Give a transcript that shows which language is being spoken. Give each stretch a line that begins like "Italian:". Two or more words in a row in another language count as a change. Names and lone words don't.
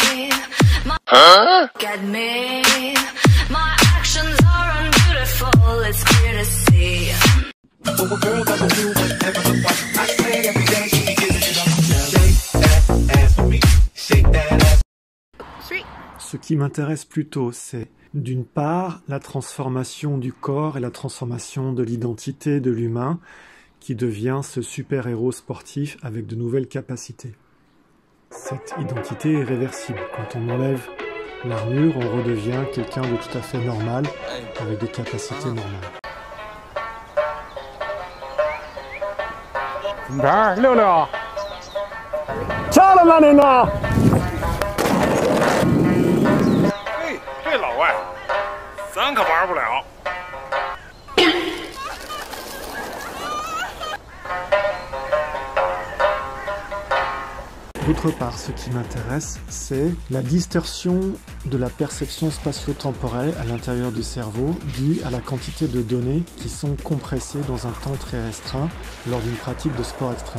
English: Look at me. My actions are unbeautiful. It's clear to see. So a girl doesn't do whatever the fuck I say every day. She gives it up. Shake that ass for me. Shake that ass.
French: Ce qui m'intéresse plutôt, c'est d'une part la transformation du corps et la transformation de l'identité de l'humain qui devient ce super-héros sportif avec de nouvelles capacités. Cette identité est réversible. Quand on enlève l'armure, on redevient quelqu'un de tout à fait normal, avec des capacités normales.
Chinese: 怎么着，66，掐了吗您呢？嘿，这老外，咱可玩不了。
French: D'autre part, ce qui m'intéresse, c'est la distorsion de la perception spatio-temporelle à l'intérieur du cerveau due à la quantité de données qui sont compressées dans un temps très restreint lors d'une pratique de sport extrême.